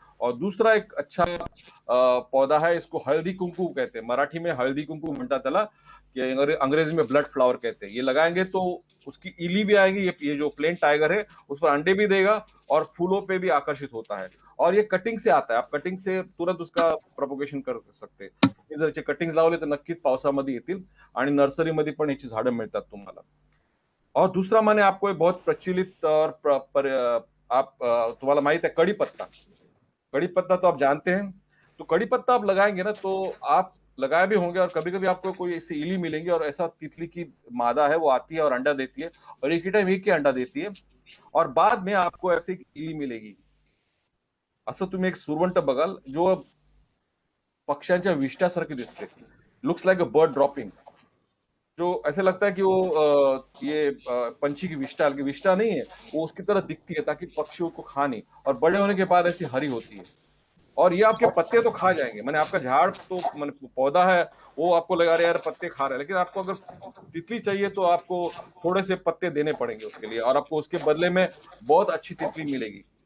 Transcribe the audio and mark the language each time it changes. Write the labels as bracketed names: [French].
[Hindi] और दूसरा एक अच्छा पौधा है, इसको हल्दी कुंकू कहते हैं, मराठी में हल्दी कुंकू [Marathi] म्हणतात त्याला, [Hindi] कि अंग्रेजी में ब्लड फ्लावर कहते हैं। ये लगाएंगे तो उसकी इली भी आएगी, ये जो प्लेन टाइगर है उस पर अंडे भी देगा और फूलों पे भी आकर्षित होता है। और ये कटिंग से आता है, आप कटिंग से तुरंत उसका प्रोपोगेशन कर सकते हैं। [Marathi] हे जर याचे कटिंग्स लावले तर नक्कीच पावसामध्ये येतील आणि नर्सरीमध्ये पण याची झाडं मिळतात तुम्हाला। [Hindi] और दूसरा, मैंने आपको एक बहुत प्रचलित और [Marathi] तुम्हाला माहित [Hindi] है कड़ी पत्ता। कड़ी पत्ता तो आप जानते हैं। तो कड़ी पत्ता आप लगाएंगे ना, तो आप लगाए भी होंगे, और कभी कभी आपको कोई ऐसी इली मिलेंगी और ऐसा तितली की मादा है, वो आती है और अंडा देती है, और एक ही टाइम एक ही अंडा देती है। और बाद में आपको ऐसी इली मिलेगी। [Marathi] असं तुम्ही एक सुरवंट बघाल, जो पक्ष्यांच्या विष्ट्यासारखी दिसते, [English] Looks like a bird dropping. [Hindi] जो ऐसे लगता है कि वो ये पंछी की विष्टा नहीं है, वो उसकी तरह दिखती है ताकि पक्षी उसको खा नहीं। और बड़े होने के बाद ऐसी हरी होती है। और ये आपके पत्ते तो खा जाएंगे, मैंने आपका झाड़ तो मैंने पौधा है, वो आपको लगा रहे यार पत्ते खा रहे हैं, लेकिन आपको अगर तितली चाहिए तो आपको थोड़े से पत्ते देने पड़ेंगे उसके लिए, और आपको उसके बदले में बहुत अच्छी तितली मिलेगी।